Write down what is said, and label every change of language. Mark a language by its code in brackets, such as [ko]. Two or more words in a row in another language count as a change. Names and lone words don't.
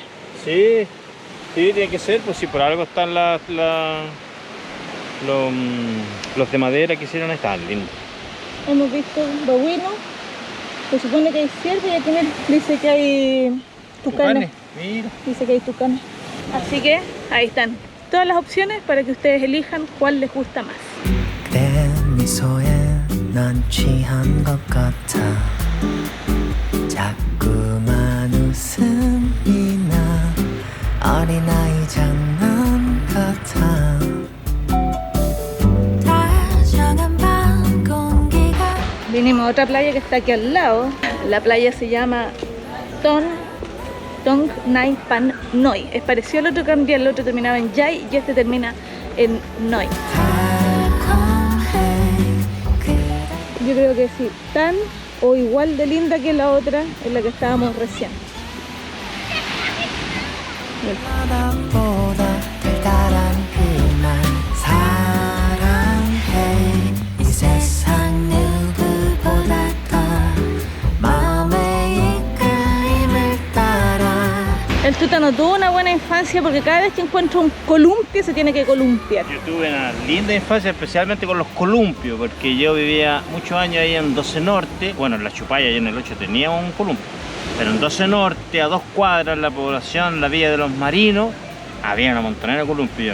[es] Sí, sí, tiene que ser, pues si por algo están los de madera que hicieron, están lindos. Hemos visto babuinos, se supone que hay ciervos y aquí dice que hay tucanes. Mira. Dice que hay tucanes. Así que ahí están todas las opciones para que ustedes elijan cuál les gusta más. [ko] 내 미소에 난 취한 것 같아 자꾸만 웃음이 나 어린아이 장난 같아 다정한 밤 공기가 [es] Vinimos a otra playa que está aquí al lado. La playa se llama Tong Nai Pan Noi. Es parecido al otro, cambia, el otro terminaba en Yai y este termina en Noi. Yo creo que sí, tan o igual de linda que la otra en la que estábamos recién. [ko] 바다보다 달달한 그말 사랑해 이 세상 누구보다 더 마음의 이끌림을 따라 [es] El Tutano tuvo una buena infancia porque cada vez que encuentra un columpio se tiene que columpiar. Yo tuve una linda infancia, especialmente con los columpios, porque yo vivía muchos años ahí en 12 Norte. Bueno, en la Chupaya y en el 8 teníamos un columpio. Pero en 12 Norte, a 2 cuadras, la población, la villa de los marinos, había una montonera de columpios.